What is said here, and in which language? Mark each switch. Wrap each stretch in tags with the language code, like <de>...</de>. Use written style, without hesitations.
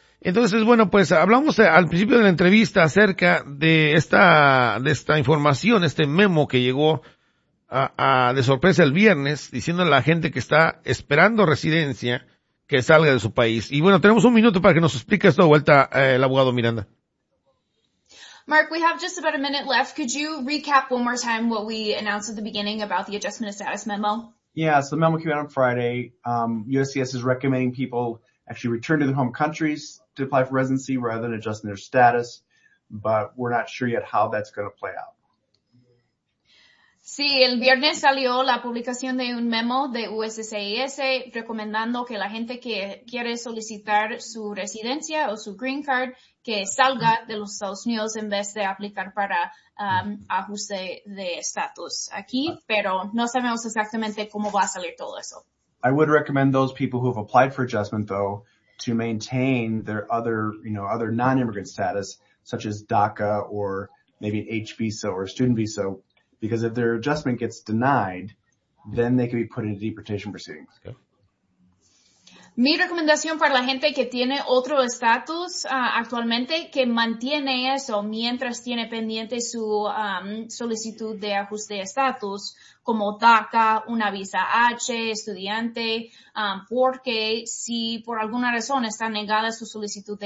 <es>Entonces, bueno, pues hablamos al principio de la entrevista acerca de esta información, este memo que llegó de sorpresa el viernes, diciendo a la gente que está esperando residencia que salga de su país. Y bueno, tenemos un minuto para que nos explique esto de vuelta el abogado Miranda.</es> <en>Mark, we have just about a minute left. Could you recap one more time what we announced at the beginning about the adjustment of status memo? Yeah, so the memo came out on Friday. USCIS is recommending people actually return to their home countries to apply for residency rather than adjusting their status, but we're not sure yet how that's going to play out.</en> <es>Sí, el viernes salió la publicación de un memo de USCIS recomendando que la gente que quiere solicitar su residencia o su green card que salga de los Estados Unidos en vez de aplicar para ajuste de estatus aquí, pero no sabemos exactamente cómo va a salir todo eso.</es> <en>I would recommend those people who have applied for adjustment, though, to maintain their other, you know, other non-immigrant status, such as DACA or maybe an H visa or a student visa, because if their adjustment gets denied, then they could be put into deportation proceedings. Okay.</en> <es>Mi recomendación para la gente que tiene otro estatus actualmente, que mantiene eso mientras tiene pendiente su solicitud de ajuste de estatus, como DACA, una visa H, estudiante, porque si por alguna razón está negada su solicitud de ajuste,</es>